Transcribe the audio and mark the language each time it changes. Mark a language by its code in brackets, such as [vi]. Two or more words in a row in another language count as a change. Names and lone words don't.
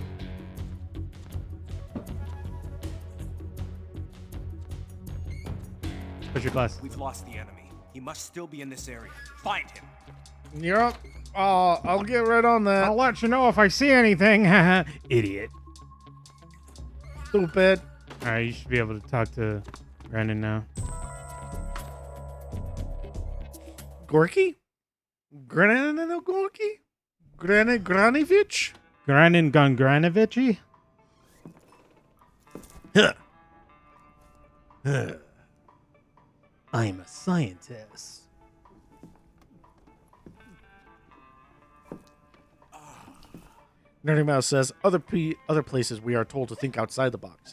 [en] Put your glasses. We've lost the enemy. He must still be in this area. Find him. You're up. I'll get right on that. I'll let you know if I see anything. Idiot. Stupid. All right, you should be able to talk to Brandon now. Gorky? Granino Gorky? Granovich? Granin Gongranovici? I'm a scientist. Nerdy Mouse says, other places we are told to think outside the box.